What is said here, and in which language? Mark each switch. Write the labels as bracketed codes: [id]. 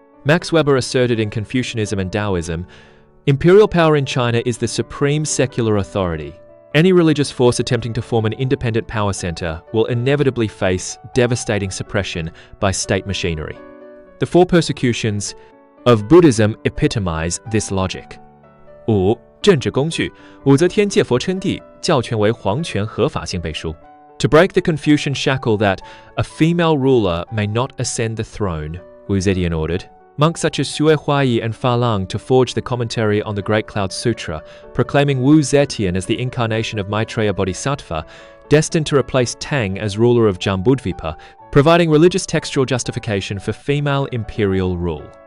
[en] Max Weber asserted in Confucianism and Taoism, imperial power in China is the supreme secular authority. Any religious force attempting to form an independent power center will inevitably face devastating suppression by state machinery. The 4 persecutions of Buddhism epitomize this logic. 5. [zh] 政治工具，武则天借佛称帝，教权为皇权合法性背书。 [en] To break the Confucian shackle that a female ruler may not ascend the throne, Wu Zetian ordered monks such as Xue Huayi and Fa Lang to forge the commentary on the Great Cloud Sutra, proclaiming Wu Zetian as the incarnation of Maitreya Bodhisattva, destined to replace Tang as ruler of Jambudvipa, providing religious textual justification for female imperial rule.